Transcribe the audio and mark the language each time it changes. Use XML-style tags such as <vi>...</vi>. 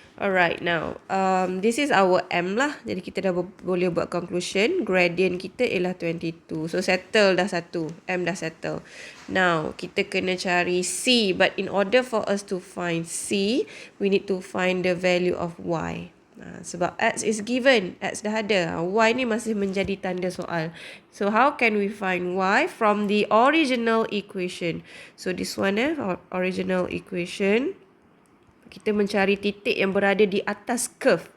<en>Alright, now this is our m lah.</en> <ms>Jadi kita dah boleh buat conclusion. Gradient kita ialah 22. So settle dah satu. M dah settle. Now kita kena cari C.</ms> <en>But in order for us to find C, we need to find the value of y.</en> <ms>Sebab</ms> <en>x is given,</en> <ms>x dah ada. Y ni masih menjadi tanda soal.</ms> <en>So how can we find y from the original equation? So this one original equation.</en> <ms>Kita mencari titik yang berada di atas curve.</ms>